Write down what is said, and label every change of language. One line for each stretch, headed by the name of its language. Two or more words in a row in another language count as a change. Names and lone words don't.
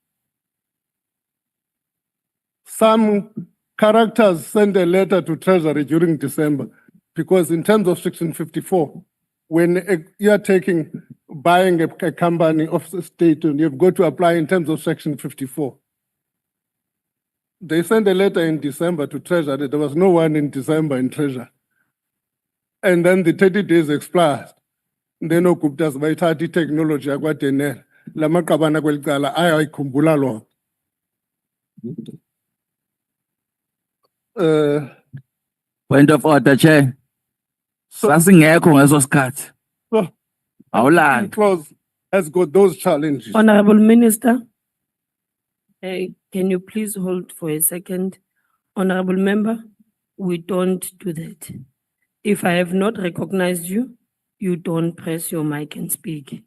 English: Some characters sent a letter to Treasury during December because in terms of Section 54, when you're buying a company of the state, you've got to apply in terms of Section 54. They sent a letter in December to Treasury. There was no one in December in Treasury. And then the 30 days expired. Then Gupta's vitality technology akwaDenel.
Zulu: Lama qabana kwelicala ayayikhumbula lo.
English: Point of order, Chair.
Zulu: Sasingekho ngeso sikhathi. Awulali.
English: Clause has got those challenges. Honorable Minister, can you please hold for a second? Honorable Member, we don't do that. If I have not recognized you, you don't press your mic and speak.